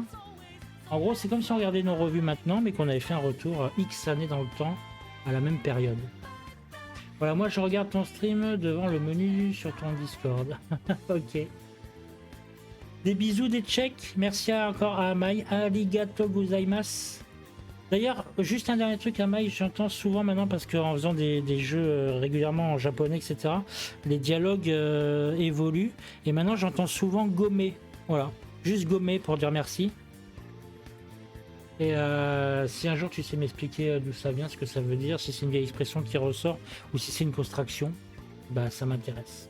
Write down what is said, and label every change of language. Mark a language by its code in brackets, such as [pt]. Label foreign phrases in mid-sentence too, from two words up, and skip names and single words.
[fr] En gros, c'est comme si on regardait nos revues maintenant, mais qu'on avait fait un retour X années dans le temps, à la même période. Voilà, moi je regarde ton stream devant le menu sur ton Discord. Ok. Des bisous, des checks. Merci encore à Amai. [ja] ありがとうございます. [fr] D'ailleurs, juste un dernier truc, Amai, j'entends souvent maintenant, parce qu'en faisant des jeux régulièrement en japonais, etc., les dialogues évoluent. Et maintenant, j'entends souvent gommer. Voilà, juste gommer pour dire merci. Et si un jour tu sais m'expliquer d'où ça vient, ce que ça veut dire, si c'est une vieille expression qui ressort ou si c'est une contraction, bah ça m'intéresse.